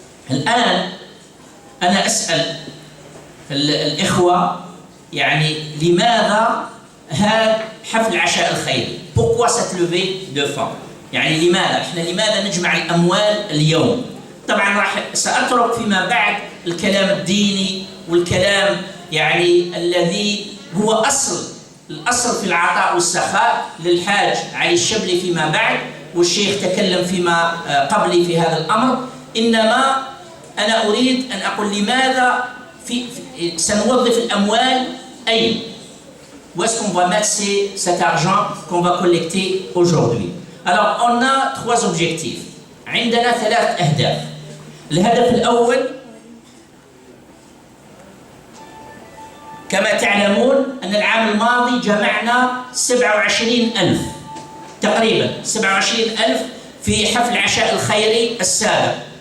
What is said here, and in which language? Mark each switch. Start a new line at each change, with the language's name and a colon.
Arabic: الآن أنا أسأل الإخوة يعني لماذا هذا حفل العشاء الخيري؟
French: Pourquoi cette levée de fonds؟
Arabic: يعني لماذا نجمع الأموال اليوم؟ طبعا راح سأترك فيما بعد الكلام الديني والكلام يعني الذي هو الأصل في العطاء والسخاء للحاج علي الشبلي فيما بعد، والشيخ تكلم فيما قبلي في هذا الأمر. إنما أنا أريد أن أقول لماذا سنوظف الأموال أين؟
French: Où est-ce qu'on va mettre cet argent qu'on va collecter aujourd'hui? Alors, on a trois objectifs.
Arabic: عندنا 3 أهداف. الهدف الأول كما تعلمون أن العام الماضي جمعنا 27,000 تقريبا 27,000 في حفل العشاء الخيري السابق.